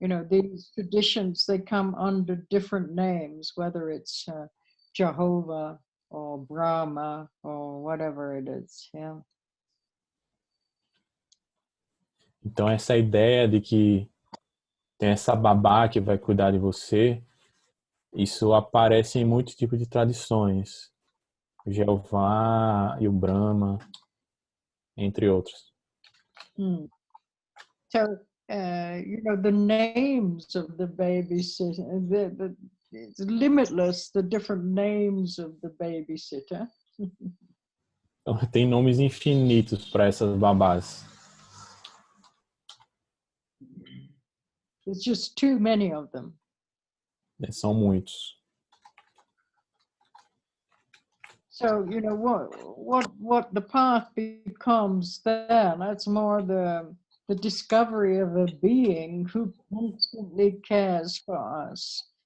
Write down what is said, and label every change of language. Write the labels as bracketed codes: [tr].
[en] These traditions, they come under different names, whether it's Jehovah or Brahma or whatever it is. Yeah. [pt] Então essa ideia de que tem essa babá que vai cuidar de você, isso aparece em muitos tipos de tradições. O Jeová e o Brahma, entre outros. [en] So, the names of the babysitter, it's limitless, the different names of the babysitter. [pt] Então, tem nomes infinitos para essas babás. [en] There's just too many of them. [pt] São muitos. [en] So, what the path becomes then, that's more the discovery of a being who constantly cares for us.